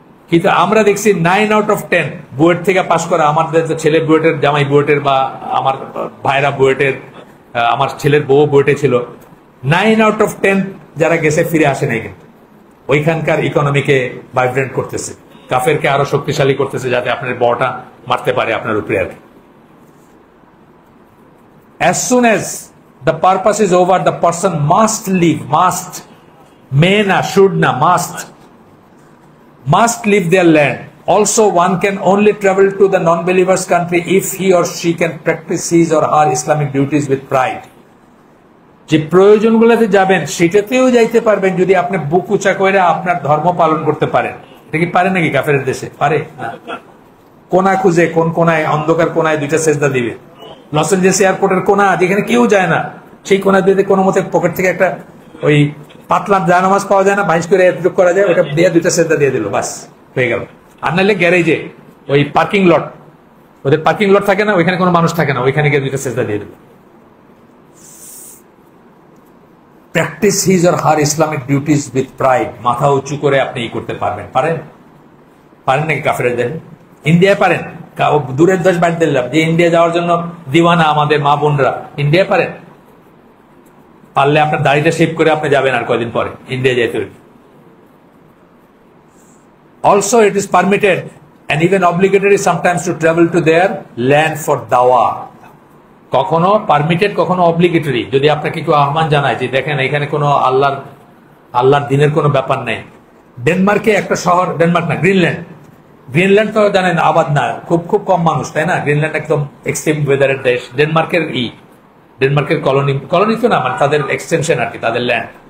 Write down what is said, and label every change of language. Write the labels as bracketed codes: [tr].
[bn] কিন্তু আমরা দেখছি [en] 9 out of 10 [bn] বুয়েট থেকে পাশ করা, আমাদের ছেলে বুয়েটের, জামাই বুয়েটের, বা আমার ভাইরা বুয়েটের, আমার ছেলের বউ বুয়েটে ছিল, 9 আউট অফ 10 যারা গেছে ফিরে আসে নাই। কিন্তু ওইখানকার ইকোনমিকে ভাইব্রেন্ট করতেছে, কাফেরকে আরো শক্তিশালী করতেছে, যাতে আপনার বড়টা মারতে পারে আপনার উপরে আর কি। [en] As soon as the purpose is over, the person must leave, must, may na, should na, must leave their land. Also, one can only travel to the non-believers country if he or she can practice his or her Islamic duties with pride. [bn] যে প্রয়োজনগুলোতে যাবেন সেটাতেও যাইতে পারবেন যদি আপনি বুক উঁচা করে আপনার ধর্ম পালন করতে পারেন। এটা কি পারে নাকি কাফের দেশে? পারে না। কোনা খুঁজে, কোন কোনায়, অন্ধকার কোনায় 2টা সেজদা দিবে। লস এঞ্জেলস এয়ারপোর্টের কোনা, যেখানে কেউ যায় না, সেই কোনা দিয়ে কোনো মতে পকেট থেকে একটা ওই পাতলা জানামাজ পাওয়া যায় না, ভাইস করে এতটুকু করা যায়, ওটা দিয়ে 2টা সেজদা দিয়ে দিল, বাস হয়ে গেল। আর নাহলে গ্যারেজে ওই পার্কিং লট, ওদের পার্কিং লট থাকে না, ওইখানে কোনো মানুষ থাকে না, ওইখানে গিয়ে 2টা সেজদা দিয়ে দিল। [en] practice his or her Islamic duties with pride, [bn] মাথা উঁচু করে আপনি ই করতে পারবেন। পারেন? পারেন নাকি কাফেরের দেন? ইন্ডিয়ায় পারেন? দূরের দেশ বাদ দিলাম, যে ইন্ডিয়া যাওয়ার জন্য দিওয়ানা আমাদের মা বোনরা, ইন্ডিয়ায় পারেন? পারলে আপনার দাড়িটা শেভ করে আপনি যাবেন আর কয়দিন পরে ইন্ডিয়া যেতে হইবে। [en] Also, it is permitted and even obligatory sometimes to travel to their land for dawa. [bn] কখনো পারমিটেড, কখনো অব্লিগেটরি। যদি আপনাকে কেউ আহ্বান জানায় যে দেখেন এখানে কোনো আল্লাহর দিনের কোনো ব্যাপার নেই। ডেনমার্কে একটা শহর, ডেনমার্ক না, গ্রিনল্যান্ড তো জানেন আবাদ না, খুব খুব কম মানুষ, তাই না? গ্রিনল্যান্ড একদম এক্সট্রিম ওয়েদারের দেশ। ডেনমার্কের কলোনি তো না, মানে তাদের এক্সটেনশন আর কি, তাদের ল্যান্ড।